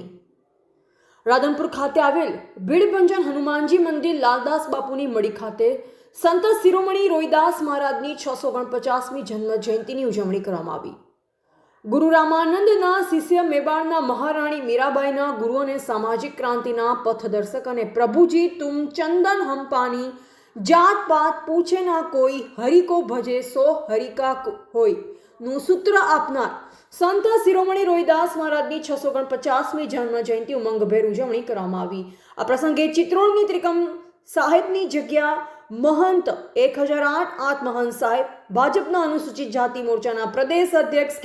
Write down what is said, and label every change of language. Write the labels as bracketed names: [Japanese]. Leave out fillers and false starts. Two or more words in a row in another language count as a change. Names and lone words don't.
[Gujarati] રાધનપુર ખાતે આવેલ ભીડભંજન હનુમાનજી મંદિર લાલદાસ બાપુની મડી ખાતે સંત શિરોમણી રોહિદાસ મહારાજની 649મી જન્મ જયંતિની ઉજવણી કરવામાં આવી। ગુરુ રામાનંદના શિષ્ય મેવાડના મહારાણી મીરાબાઈના ગુરુ અને સામાજિક ક્રાંતિના પથદર્શક અને [Hindi] प्रभुजी तुम चंदन हम पानी जात पात पूछे ना कोई हरि को भजे सो हरि का होय [Gujarati] નું સૂત્ર આપનાર સંત શિરોમણી રોહિદાસ મહારાજની 649મી જન્મ જયંતિ ઉમંગભેર ઉજવણી કરવામાં આવી। આ પ્રસંગે ચિત્રોડની ત્રિકમ સાહેબની જગ્યા મહંત 1008 આત્મહંત સાહેબ, ભાજપના અનુસૂચિત જાતિ મોરચાના પ્રદેશ અધ્યક્ષ